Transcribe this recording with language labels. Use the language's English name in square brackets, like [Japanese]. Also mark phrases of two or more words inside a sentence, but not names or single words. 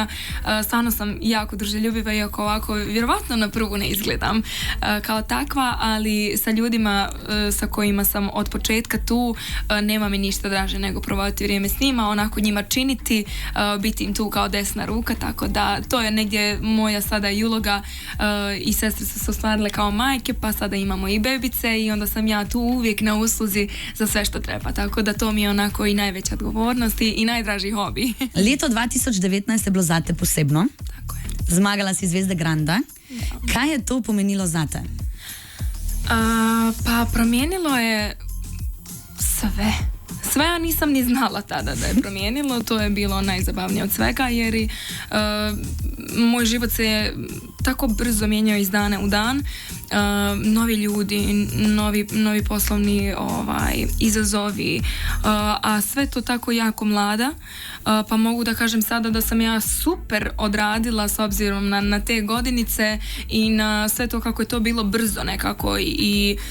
[Bosnian] Stvarno sam jako druželjubiva, iako ovako vjerovatno na prvu ne izgledam kao takva, ali sa ljudima sa kojima sam od početka tu, nema mi ništa draže nego provoditi vrijeme s njima, onako njima činiti, biti im tu kao desna ruka, tako da to je negdje moja sada i uloga. I sestre su se ostvarile kao majke, pa sada imamo i bebice i onda sam ja tu uvijek na usluzi za sve što treba, tako da to mi je onako i najveća odgovornost i najdraži hobi. [Slovenian] Leto 2019 je bilo zate posebno. [Bosnian] Tako je. [Slovenian] Zmagala si Zvezde Granda. Kaj je to pomenilo zate? [Bosnian] Pa promijenilo je sve, ja nisam ni znala tada da je promijenilo, to je bilo najzabavnije od svega, jer i moj život se tako brzo mijenjao iz dana u dan. Novi ljudi, novi poslovni izazovi, a sve to tako jako mlada, pa mogu da kažem sada da sam ja super odradila s obzirom na te godinice i na sve to kako je to bilo brzo nekako i